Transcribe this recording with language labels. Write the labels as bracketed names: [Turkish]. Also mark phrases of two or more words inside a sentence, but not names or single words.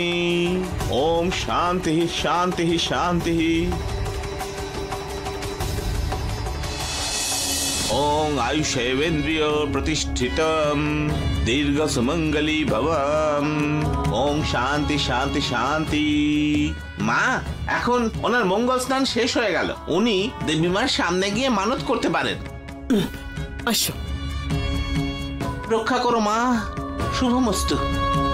[Sanskrit] ओम शांति ही शांति ही शांति ही। ओम आयुषेवेन्द्रिय प्रतिष्ठितम दीर्घ सुमंगली भवम। ओम शांति शांति शांति। [Bangla] মা এখন ওনার মঙ্গল স্নান শেষ হয়ে গেল, উনি দেবী মার সামনে গিয়ে মানত করতে পারেন। আসো। রক্ষা করো মা, শুভমস্তু।